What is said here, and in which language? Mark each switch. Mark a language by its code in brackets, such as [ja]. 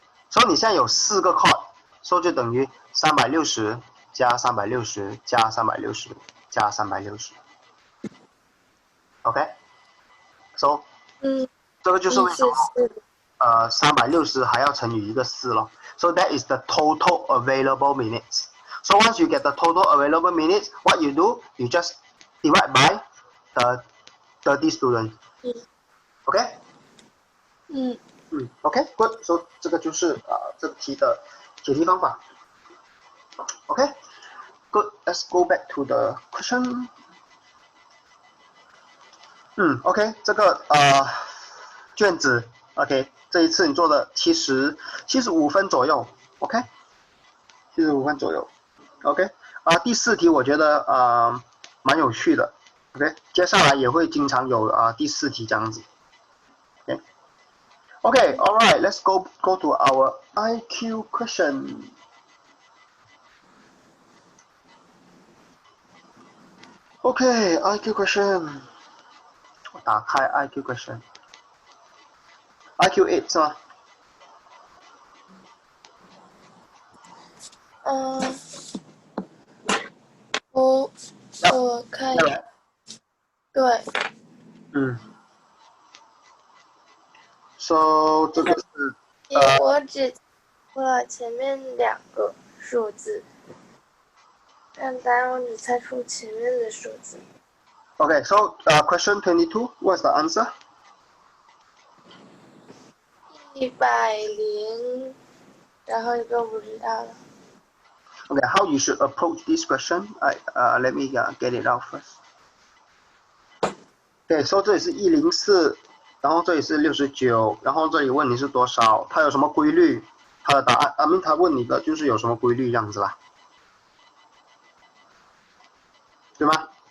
[zh] 所以你现在有4个 chord， 所以就等于360加360加360加360。 OK， so 这个就是为什么360还要乘以一个4咯。 [en] So that is the total available minutes. So once you get the total available minutes, what you do, you just divide by the 30 students。 OK。 OK，good。 [zh] So 这个就是这个题的解题方法。 [en] OK，good。 Let's go back to the question。 [zh] OK， 这个卷子 OK， 这一次你做的75分左右 OK，75分左右 OK。第4题我觉得蛮有趣的 OK， 接下来也会经常有第4题这样子 OK， [en] alright，let's go to our IQ question。 OK，IQ question， [zh] 我打开 [en] IQ question。IQ 8 [zh] 是吗？我看，对。 So 这个是我只猜了前面2个数字，但答案我只猜出前面的数字。 [en] OK，so question 22，what's the answer？ [zh] 100，然后一个不知道了。 [en] Okay，how you should approach this question? Let me get it out first. [zh] Okay，so 这里是104，然后这里是69，然后这里问你是多少，它有什么规律？它的答案他问你的就是有什么规律这样子啦，对吗？